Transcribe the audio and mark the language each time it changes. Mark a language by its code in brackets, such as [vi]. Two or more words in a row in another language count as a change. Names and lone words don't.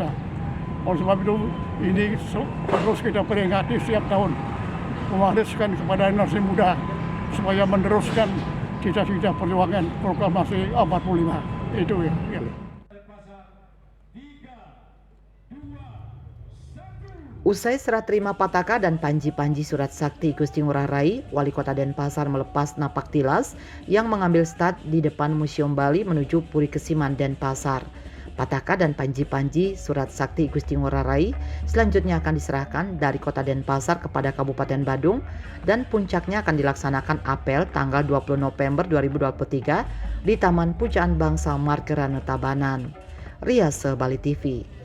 [id] Oleh sebab itu ini terus kita peringati setiap tahun, mewariskan kepada generasi muda supaya meneruskan cita-cita perjuangan proklamasi 45 itu ya. Usai serah terima Pataka dan Panji-Panji Surat Sakti Gusti Ngurah Rai, Wali Kota Denpasar melepas napak tilas yang mengambil start di depan Museum Bali menuju Puri Kesiman Denpasar. Pataka dan Panji-Panji Surat Sakti Gusti Ngurah Rai selanjutnya akan diserahkan dari Kota Denpasar kepada Kabupaten Badung dan puncaknya akan dilaksanakan apel tanggal 20 November 2023 di Taman Pujaan Bangsa Margarana Tabanan. Riase Bali TV.